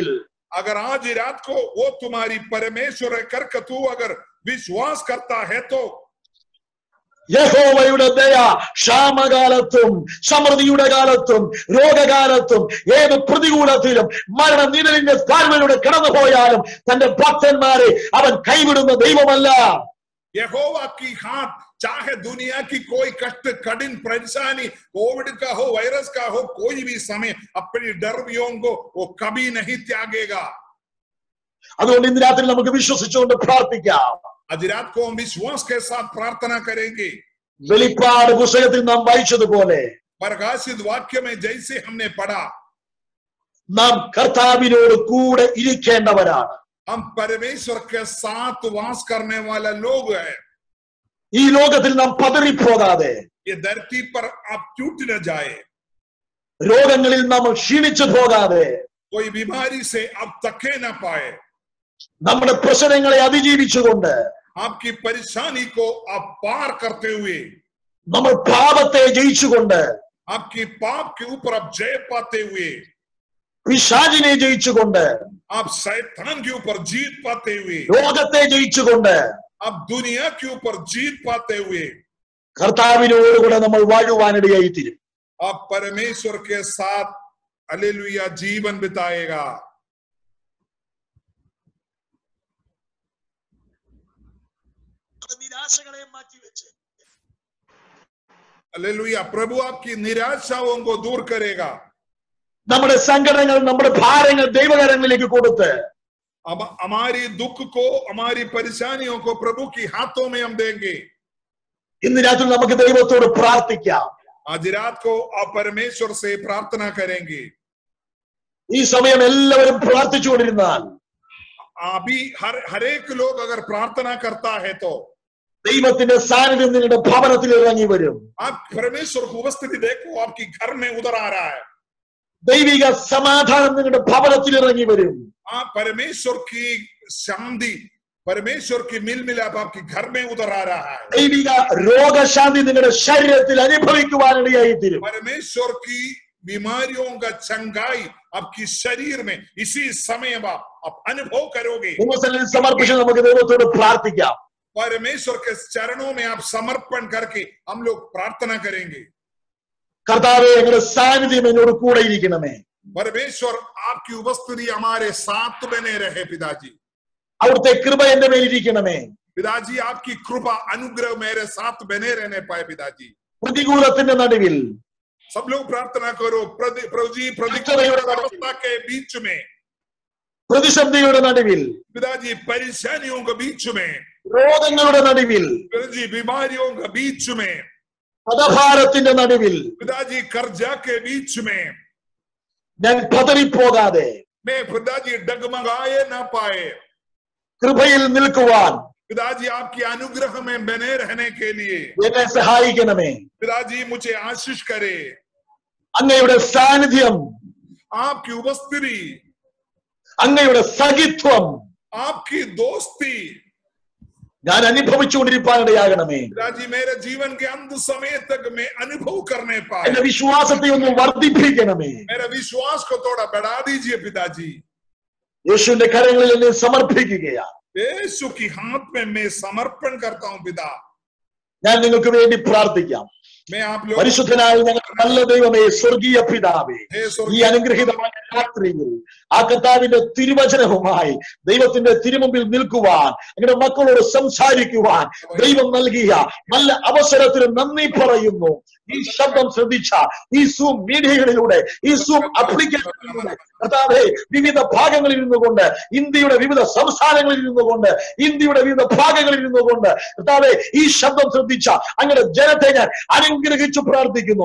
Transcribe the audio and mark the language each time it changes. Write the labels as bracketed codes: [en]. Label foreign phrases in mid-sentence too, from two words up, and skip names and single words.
[hi] अगर आज रात को वो तुम्हारी परमेश्वर है करके तू अगर विश्वास करता है तो [ml] യഹോവയുടെ ദയ ക്ഷാമകാലത്തും സമൃദ്ധിയുടെ കാലത്തും രോഗകാലത്തും ഏത് പ്രതികൂലത്തിലും മരണ നിഴലിന്റെ താഴ്വരയിലൂടെ കടന്നുപോയാലും തന്റെ ഭക്തന്മാരെ അവൻ കൈവിടുന്ന ദൈവമല്ല. [hi] यहोवा की हाथ चाहे दुनिया की कोई कष्ट कठिन परेशानी कोविड का हो वायरस का हो कोई भी समय अपनी डरवियों को वो कभी नहीं त्यागेगा। [ml] അതുകൊണ്ട് ഇന്ന് രാത്രി നമുക്ക് വിശ്വസിച്ചുകൊണ്ട് പ്രാർത്ഥിക്കാം. [hi] आज रात को हम विश्वास के साथ प्रार्थना करेंगे। [ml] വെളിപ്പാട് പുസ്തകത്തിൽ നാം വായിച്ചതുപോലെ [hi] प्रकाशित वाक्य में जैसे हमने पढ़ा, [ml] നാം കർത്താവിനോട് കൂടെ ഇരിക്കേണ്ടവരാണ്. [hi] हम परमेश्वर के साथ वास करने वाला लोग हैं। [ml] ഈ ലോകത്തിൽ നാം പതറിപ്പോകാതെ, [hi] ये धरती पर आप टूट न जाए, [ml] രോഗങ്ങളിൽ നാം ക്ഷീണിച്ചു പോകാതെ, [hi] कोई बीमारी से आप तके न पाए, [ml] നമ്മുടെ പ്രശ്നങ്ങളെ അതിജീവിച്ചുകൊണ്ട്, [hi] आपकी परेशानी को आप पार करते हुए, [ml] നമ്മൾ പാപത്തെ ജയിച്ചുകൊണ്ട്, [hi] आपकी पाप के ऊपर आप जय पाते हुए, [ml] പിശാചിനെ ജയിച്ചുകൊണ്ട്, [hi] आप शैतान के ऊपर जीत पाते हुए, [ml] ലോകത്തെ ജയിച്ചുകൊണ്ട്, [hi] आप दुनिया के ऊपर जीत पाते हुए [ml] കർത്താവിനോടുകൂടെ നമ്മൾ വാഴുവാനിടയായി തീരും. [hi] आप परमेश्वर के साथ हालेलुया जीवन बिताएगा। [ml] നിരാശകളെ മാറ്റിവെച്ച് [hi] हालेलुया प्रभु आपकी निराशाओं को दूर करेगा। [ml] നമ്മുടെ സങ്കടങ്ങൾ, നമ്മുടെ ഭാരങ്ങൾ ദൈവകരങ്ങളിലേക്ക് കൊടുത്ത് [hi] अब हमारी दुख को हमारी परेशानियों को प्रभु की हाथों में हम देंगे। [ml] ഇന്ന് രാത്രി നമുക്ക് ദൈവത്തോട് പ്രാർത്ഥിക്കാം. [hi] आज रात को आप परमेश्वर से प्रार्थना करेंगे। [ml] ഈ സമയം എല്ലാവരും പ്രാർത്ഥിച്ചുകൊണ്ടിരുന്നാൽ [hi] अभी हर एक लोग अगर प्रार्थना करता है तो [ml] ദൈവത്തിന്റെ സാന്നിധ്യം നിങ്ങളുടെ ഭവനത്തിൽ ഇറങ്ങി വരും. [hi] आप परमेश्वर की उपस्थिति देखो, आपकी घर में उधर आ रहा है। [ml] ദൈവിക സമാധാനം നിങ്ങളുടെ ഭവനത്തിൽ ഇറങ്ങി വരും. [hi] आप परमेश्वर की शांति, परमेश्वर की मिल मिलाप आपके घर में उतर आ रहा है। [ml] ദൈവിക രോഗശാന്തി നിങ്ങളുടെ ശരീരത്തിൽ അനുഭവിക്കുവാനിടയായി തീരും. [hi] परमेश्वर की बीमारियों का चंगाई आपकी शरीर में इसी समय आप अनुभव करोगे। [ml] ദൈവസന്നിധിയിൽ സമർപ്പിച്ച് നമുക്ക് ദൈവത്തോട് പ്രാർത്ഥിക്കാം. [hi] परमेश्वर के चरणों में आप समर्पण करके हम लोग प्रार्थना करेंगे। [ml] കർത്താവേ, ഞങ്ങളുടെ സാന്നിധ്യം എന്നോട് കൂടെ ഇരിക്കണമേ. [hi] परमेश्वर आपकी उपस्थिति हमारे साथ बने रहे। पिताजी, [ml] അവിടുത്തെ കൃപ എന്റെ മേലിരിക്കണമേ. [hi] पिताजी आपकी कृपा अनुग्रह मेरे साथ बने रहने पाए। पिताजी, [ml] പ്രതികൂലത്തിന്റെ നടുവിൽ, [hi] सब लोग प्रार्थना करो। प्रभु जी प्रतिकूल अवस्था के बीच में, [ml] പ്രതിസന്ധിയുടെ നടുവിൽ, [hi] पिताजी परेशानियों के बीच में, [ml] രോഗങ്ങളുടെ നടുവിൽ, [hi] पिताजी बीमारियों के बीच में, [ml] പദഭാരത്തിന്റെ നടുവിൽ [hi] पिताजी कर्जा के बीच में [ml] ഞാൻ പതറിപ്പോകാതെ [hi] मैं पिताजी डगमगाए ना पाए, [ml] കൃപയിൽ നിൽക്കുവാൻ [hi] पिताजी आपकी अनुग्रह में बने रहने के लिए [ml] എന്നെ സഹായിക്കണമേ. [hi] पिताजी मुझे आशीष करे। [ml] അങ്ങയുടെ സാന്നിധ്യം, [hi] आपकी उपस्थिति, [ml] അങ്ങയുടെ സഖിത്വം [hi] आपकी दोस्ती [ml] ഞാൻ അനുഭവിച്ചുകൊണ്ടിരിക്കാനിടയാകണമേ. [hi] पिताजी मेरे जीवन के अंत समय तक मैं अनुभव करने पाए। [ml] എന്റെ വിശ്വാസത്തെ ഒന്ന് വർദ്ധിപ്പിക്കണമേ. [hi] मेरा विश्वास को थोड़ा बढ़ा दीजिए। पिताजी, [ml] യേശുവിന്റെ കരങ്ങളിൽ എന്നെ സമർപ്പിക്കുകയാണ്. [hi] यीशु की हाथ में मैं समर्पण करता हूँ। पिता, [ml] ഞാൻ നിങ്ങൾക്ക് വേണ്ടി പ്രാർത്ഥിക്കാം. [hi] मैं आप लोग [ml] പരിശുദ്ധനായ ഞങ്ങളുടെ നല്ല ദൈവമേ, സ്വർഗീയ പിതാവേ, ഈ അനുഗ്രഹീതമായ രാത്രിയിൽ ആ കർത്താവിന്റെ തിരുവചനവുമായി ദൈവത്തിന്റെ തിരുമുമ്പിൽ നിൽക്കുവാൻ, ഞങ്ങളുടെ മക്കളോട് സംസാരിക്കുവാൻ ദൈവം നൽകിയ നല്ല അവസരത്തിന് നന്ദി പറയുന്നു. ഈ ശബ്ദം ശ്രദ്ധിച്ച ഈ സൂം മീഡിയകളിലൂടെ, ഈ സൂം അപ്ലിക്കേഷനിലൂടെ കർത്താവേ, വിവിധ ഭാഗങ്ങളിൽ ഇരുന്നുകൊണ്ട്, ഇന്ത്യയുടെ വിവിധ സംസ്ഥാനങ്ങളിൽ ഇരുന്നുകൊണ്ട്, ഇന്ത്യയുടെ വിവിധ ഭാഗങ്ങളിൽ ഇരുന്നുകൊണ്ട് കർത്താവേ, ഈ ശബ്ദം ശ്രദ്ധിച്ച അങ്ങനെ ജനത്തെ ഞാൻ അനുഗ്രഹിച്ചു പ്രാർത്ഥിക്കുന്നു.